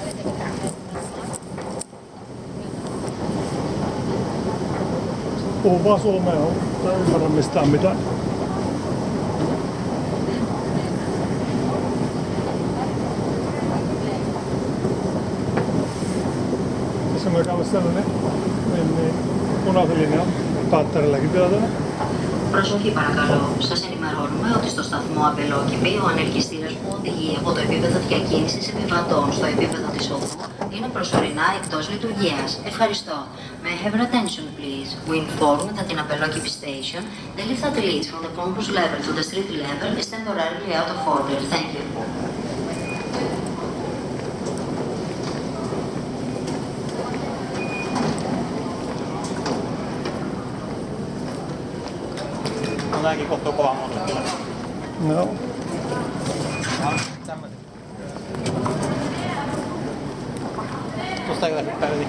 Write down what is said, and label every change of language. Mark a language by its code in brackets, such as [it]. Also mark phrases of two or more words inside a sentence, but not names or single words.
[fi] Puhun vaan suomea, ei ymmärrä mistään mitään. Tässä me käydään sellainen punaisen linjan päättärilläkin vielä tänne. [el] Προσοχή παρακαλώ. Σας ενημερώνουμε ότι στο σταθμό Απελόκηπη ο ανελκυστήρας που οδηγεί από το επίπεδο διακίνησης επιβατών στο επίπεδο της οδού είναι προσωρινά εκτός λειτουργίας. Ευχαριστώ. [en] May I have your attention please? We inform that in Apellokipi station, the lift that leads from the concourse level to the street level is temporarily out of order. Thank you. [fi] Tääkin kohtuu kovaa muuta kyllä. No. Tämmönen. Tuosta ei lähde päivä.